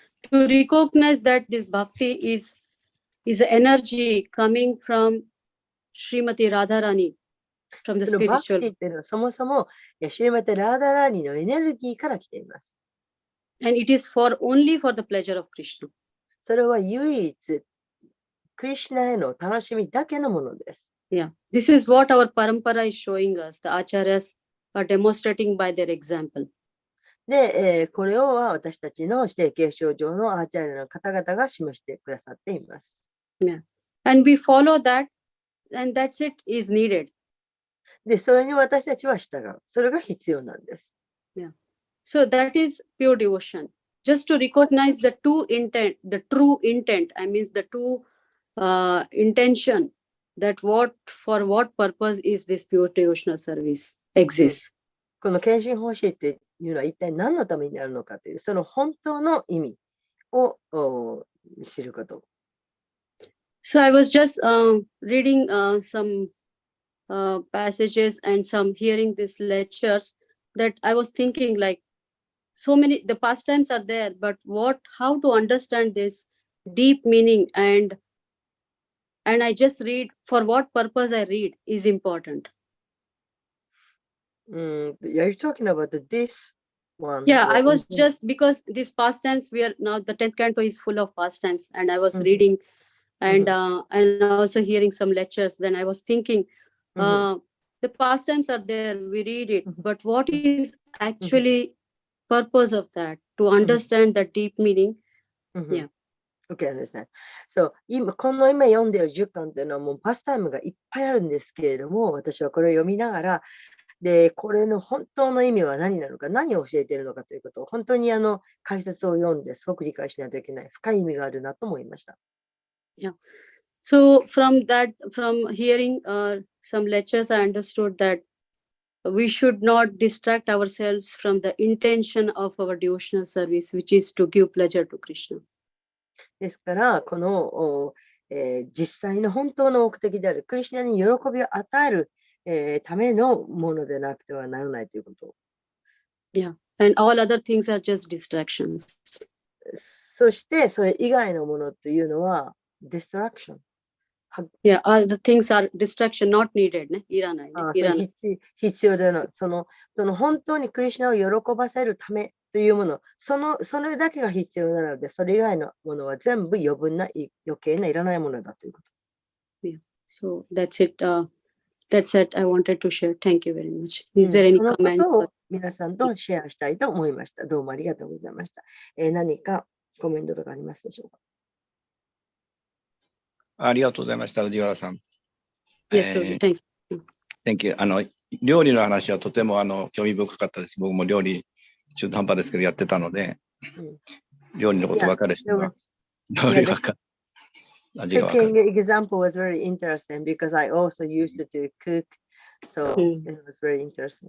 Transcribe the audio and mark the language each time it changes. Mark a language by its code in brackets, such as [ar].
[en] To recognize that this bhakti is energy coming from Srimati Radharani, from the spiritual. [ja] バクティっていうのはそもそもシリマティ・ラーダラーニのエネルギーから来ています。 [en] And it is only for the pleasure of Krishna. [ja] それは唯一クリシュナへの楽しみだけのものです。 [en] This is what our parampara is showing us. The acharyas are demonstrating by their example. [ja] で、これを私たちの指定継承上のアーチャーリアの方々が示してくださっています。 [en] And we follow that, and that's it is needed. [ja] で、それに私たちは従う。それが必要なんです。 [en] So that is pure devotion. Just to recognize the true intent, I mean the true intention that for what purpose is this pure devotional service exists. [ja] この献身方針っていうのは一体何のためになるのかという、その本当の意味を知ること。 [en] So I was just reading some passages and some hearing these lectures that I was thinking like so many the pastimes are there, but how to understand this deep meaning and I just read for what purpose I read is important. Are you talking about this one? Yeah, I was just because these pastimes we are now the 10th canto is full of pastimes and I was reading and also hearing some lectures. Then I was thinking the pastimes are there, we read it, but what is actually purpose of that to understand the deep meaning? Yeah. Okay, understand. [ja] So この今読んでいる10巻っていうのはもうパスタイムがいっぱいあるんですけれども、私はこれを読みながら、で、これの本当の意味は何なのか、何を教えているのかということを本当に解説を読んですごく理解しないといけない深い意味があるなと思いました。 [en] Yeah. So from hearing some lectures, I understood that we should not distract ourselves from the intention of our devotional service, which is to give pleasure to Krishna. [ja] ですから、この、実際の本当の目的であるクリシュナに喜びを与える、ためのものでなくてはならないということ。 [en] Yeah, and all other things are just distractions. [ja] そして、それ以外のものというのは、distraction。 [en] Yeah, all the things are distraction, not needed. [ja] ね、いらないね。いらない。必要でない。その本当にクリシュナを喜ばせるためというもの、それだけが必要なので、それ以外のものは全部余分な余計ないらないものだということ。 [en] Yeah. So that's it. That's it. I wanted to share. Thank you very much. Is there any comment? [ja] そのことを皆さんとシェアしたいと思いました。どうもありがとうございました。何かコメントとかありますでしょうか。ありがとうございました、宇治原さん。 [en] Yes, thank you. Thank you. [ja] 料理の話はとても興味深かったです。僕も料理中途半端ですけどやってたので、料理のこと分かる人は料理分かる。味が分かる。 [en] Cooking example was very interesting because I also used to cook, so it was very interesting.